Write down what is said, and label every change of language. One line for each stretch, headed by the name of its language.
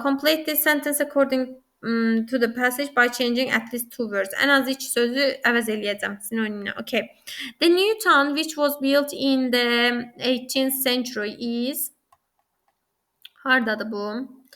English: Complete the sentence according to the passage by changing at least 2 words.
Azerbaijani: Ən azı 2 sözü əvəz eləyəcəm sinonimlə.
English: Okay. The new town which was built in the 18th century is
Azerbaijani: hardadır bu?